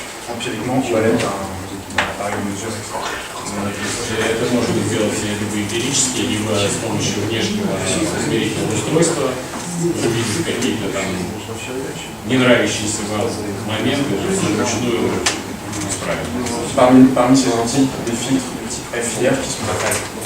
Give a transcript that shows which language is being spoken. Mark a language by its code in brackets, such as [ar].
[fr] Empiriquement, on va l'être un appareil de mesure externe. [ru] Это можно сделать либо эмпирически, либо с помощью внешнего измерительного устройства, увидеть какие-то там не нравящиеся вам моменты, вручную исправить. [fr] Parmi ces outils, des filtres de type FIR qui sont apparus.